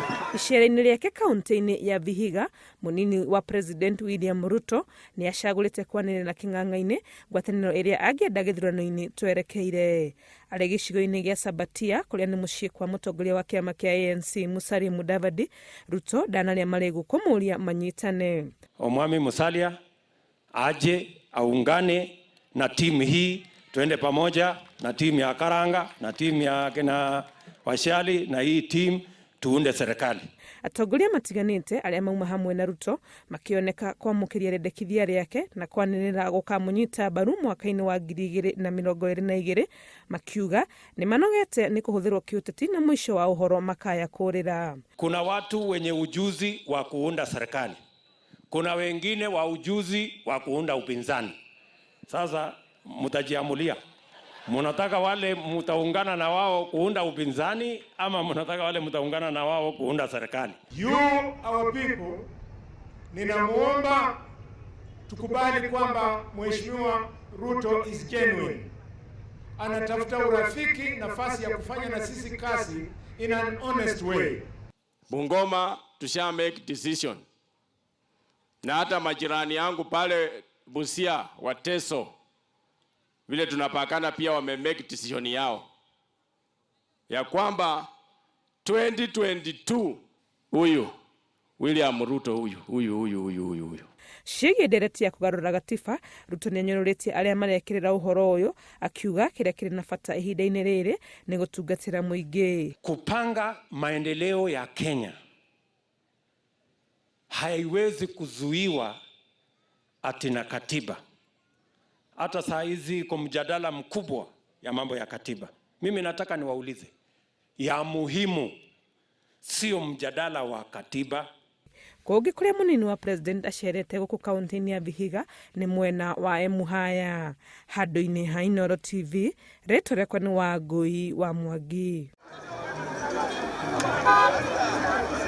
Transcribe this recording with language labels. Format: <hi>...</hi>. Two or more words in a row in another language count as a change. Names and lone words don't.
<ki>Icera-inĩ rĩake kaunti-inĩ ya Vihiga, Munini wa President William Ruto ni acagũrĩte kwanĩrĩra na kĩng'ang'a-inĩ ngwatanĩro ĩrĩa angĩenda gĩthurano-inĩ twerekeire. Arĩ gĩcigo-inĩ gĩa Sabatia kũrĩa nĩ mũciĩ kwa mũtongoria wa kĩama kĩa ANC Musalia Mudavadi, Ruto ndanarĩa marĩgũ kũmũria manyitane.</ki> <sw>Omwami Musalia aje aungane na timu hii, tuende pamoja na timu ya Karanga na timu ya kina Washali na hii timu tuunde serikali.</sw> <ki>Atongoria matiganĩte arĩa mauma hamwe na Ruto makĩoneka kwamũkĩria rendekithia rĩake na kwanĩrĩra gukamunyita mbaru mwaka-inĩ wa 2022 makiuga ni manogete ni kuhũthĩrwo kĩũteti na mwisho wa ũhoro makaya kũrĩra.</ki> <sw>Kuna watu wenye ujuzi wa kuunda serikali, kuna wengine wa ujuzi wa kuunda upinzani. Sasa mtajiamulia, mnataka wale mtaungana na wao kuunda upinzani ama mnataka wale mtaungana na wao kuunda serikali?</sw> <en>You our people,</en> <sw>ninamuomba tukubali kwamba Mheshimiwa Ruto</sw> <en>is genuine.</en> <sw>Anatafuta urafiki, nafasi ya kufanya na sisi kazi</sw> <en>in an honest way.</en> <sw>Bungoma tusha</sw> <en>make decision.</en> <sw>Na hata majirani yangu pale Busia, Wateso, vile tunapakana pia wame</sw> <en>make decision</en> <sw>yao ya kwamba 2022 huyu William Ruto huyu</sw> <ki>ciĩgiĩ ndereti ya kũgarũra gatiba, Ruto nĩanyũrũrĩtie arĩa marekĩrĩra ũhoro ũyũ akiuga kĩrĩa kĩrĩ na bata ihinda-inĩ rĩrĩ nĩ gũtungatĩra mũingĩ.</ki> <sw>Kupanga maendeleo ya Kenya haiwezi kuzuiwa ati na katiba. Hata saa hizi kwa mjadala mkubwa ya mambo ya katiba. Mimi nataka niwaulize, ya muhimu sio mjadala wa katiba.</sw> <ki>Kũngĩ kũrĩa Munini wa President acerete gũkũ kaunti-inĩ ya Vihiga nĩ mwena wa Emuhaya. Handũ-inĩ ha Inooro TV, rĩtwa rĩakwa nĩ Wangũi wa Mwangi.</ki>